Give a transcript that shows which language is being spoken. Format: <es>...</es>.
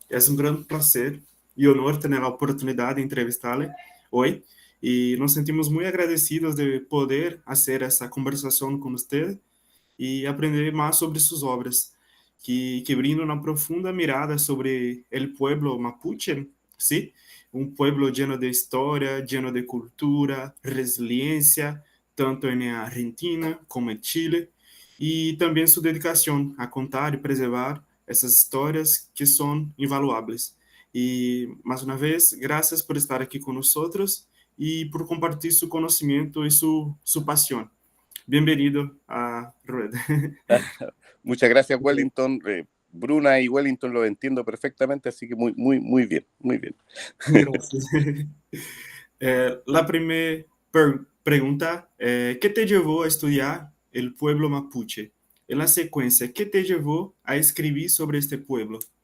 <es>Es un gran placer y honor tener la oportunidad de entrevistarle hoy y nos sentimos muy agradecidos de poder hacer esta conversación con usted y aprender más sobre sus obras, que brindan una profunda mirada sobre el pueblo mapuche, ¿sí? Un pueblo lleno de historia, lleno de cultura, resiliencia, tanto en Argentina como en Chile, y también su dedicación a contar y preservar</es> <pt>essas histórias que são invaluáveis. E, mais uma vez, graças por estar aqui com nós e por compartilhar seu conhecimento e sua paixão. Bem-vindo a Rueda.</pt> <es>Muchas gracias, Wellington. Bruna y Wellington lo entiendo perfectamente, así que muy bien. Gracias. La primera pregunta, ¿qué te llevó a estudiar el pueblo mapuche? En la secuencia, ¿qué te llevó a escribir sobre este pueblo?</es>